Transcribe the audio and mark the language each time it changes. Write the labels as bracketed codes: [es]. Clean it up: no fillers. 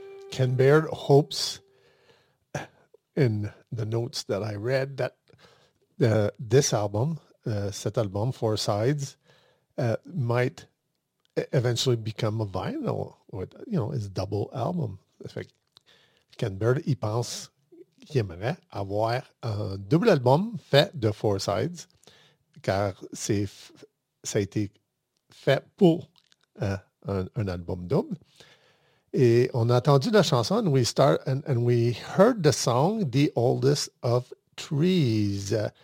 [en] Ken Baird hopes in the notes that I read that this album, [fr] cet album, [en] Four Sides, might eventually become a vinyl, or, you know, his double album. [fr] Fait que Ken Baird, il pense qu'il aimerait avoir un double album fait de Four Sides, car ça a été fait pour un album double. Et on a entendu la chanson, [en] and we start and we heard the song The Oldest of Trees.